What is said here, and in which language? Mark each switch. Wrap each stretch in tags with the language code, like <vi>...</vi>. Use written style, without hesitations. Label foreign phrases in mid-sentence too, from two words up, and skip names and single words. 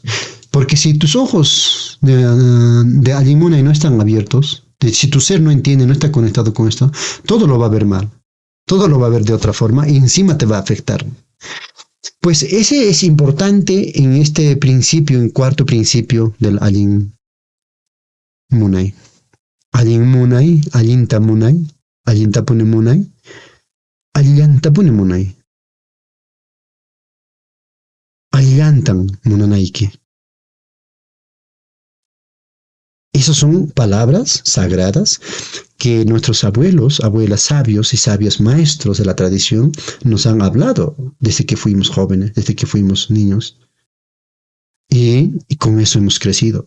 <es>Porque si tus ojos de</es> <qu>Alin Munay</qu> <es>no están abiertos, si tu ser no entiende, no está conectado con esto, todo lo va a ver mal. Todo lo va a ver de otra forma y encima te va a afectar. Pues ese es importante en este principio, en cuarto principio del</es> <qu>Alin Munay. Alin Munay, Alinta Munay, Alintapune Munay, Alillantapune Munay. Alillantan Munanaike.</qu> <es>Esas son palabras sagradas que nuestros abuelos, abuelas sabios y sabios maestros de la tradición nos han hablado desde que fuimos jóvenes, desde que fuimos niños. Y con eso hemos crecido.</es>